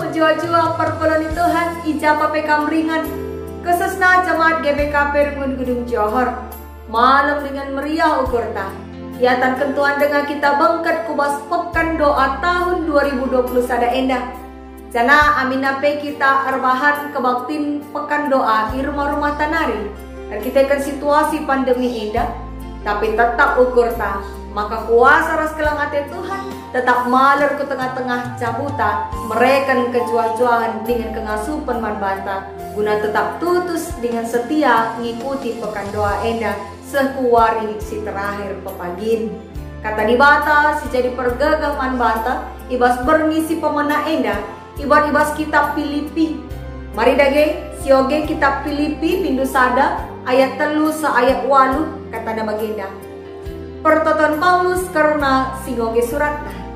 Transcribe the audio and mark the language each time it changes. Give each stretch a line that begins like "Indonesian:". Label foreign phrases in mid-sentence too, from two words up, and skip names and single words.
Batak Karo: jua-jua perpeloni Tuhan ija papekam ringan kesesna jemaat GBKP Rengun Gedung Johor malam dengan meriah ukurta hiatan kentuan dengan kita bangkat kubas
Indonesian: pekan doa tahun
Batak Karo: 2020 sada endah jana aminape kita arbahan kebaktin
Indonesian: pekan doa di rumah-rumah
Batak Karo: tanari dan kita kan
Indonesian: situasi pandemi
Batak Karo: endah
Indonesian: tapi tetap
Batak Karo: ukurta maka kuasa ras kelangate Tuhan tetap maler ke tengah-tengah cabuta mereka kejual-jualan dengan kengasupan manbanta guna tetap tutus
Indonesian: dengan setia
Batak Karo: ngikuti
Indonesian: pekan doa
Batak Karo: endah sekuari si terakhir pepagin kata di bata si jadi pergagang manbanta ibas bermisi pemena endah ibas kitab Filipi mari dage sioge kitab Filipi pindu sada ayat telu sa ayat 8 kata da bagenda pertoton Paulus karena singoge suratna.